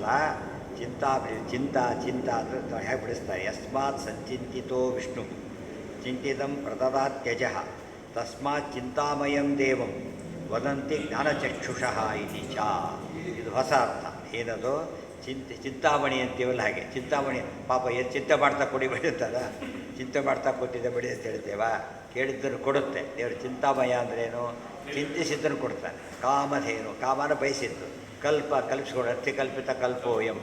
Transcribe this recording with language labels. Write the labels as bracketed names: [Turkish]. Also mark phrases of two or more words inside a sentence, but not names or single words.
[Kannada] ಚಿಂತಾ ಅಂದರೆ ಹೇಗೆ ಬಿಡಿಸ್ತಾರೆ? [Sanskrit] ಯಸ್ಮಾತ್ ಸಂಚಿಂತಿತೋ ವಿಷ್ಣು ಚಿಂತಿತಂ ಪ್ರದದಾತ್ಯಜ ತಸ್ಮಾತ್ ಚಿಂತಾಮಯಂ ದೇವಂ ವದಂತಿ ಜ್ಞಾನಚಕ್ಷುಷಃ ಇತಿ ಚ. [Kannada] ಇದು ಹೊಸ ಅರ್ಥ. ಏನದು? ಚಿಂತಾಮಣಿ ಅಂತೀವಲ್ಲ ಹಾಗೆ. ಚಿಂತಾಮಣಿ ಪಾಪ ಚಿಂತೆ ಮಾಡ್ತಾ ಕುಡಿಬೇಡಿ ಅಂತಲ್ಲ, ಚಿಂತೆ ಮಾಡ್ತಾ ಕೂತಿದ್ದೆ ಬಿಡಿ ಅಂತ ಹೇಳ್ತೇವಾ? ಕೇಳಿದ್ದನ್ನು ಕೊಡುತ್ತೆ ದೇವರು. ಚಿಂತಾಮಯ ಅಂದ್ರೇನು? ಚಿಂತಿಸಿದ್ದನ್ನು ಕೊಡ್ತಾನೆ. ಕಾಮಧೇನು, ಕಾಮನ ಬಯಸಿದ್ದು. ಕಲ್ಪಿಸ್ಕೊಡು, [Sanskrit] ಅರ್ಥಿಕಲ್ಪಿತ ಕಲ್ಪೋಯಂ.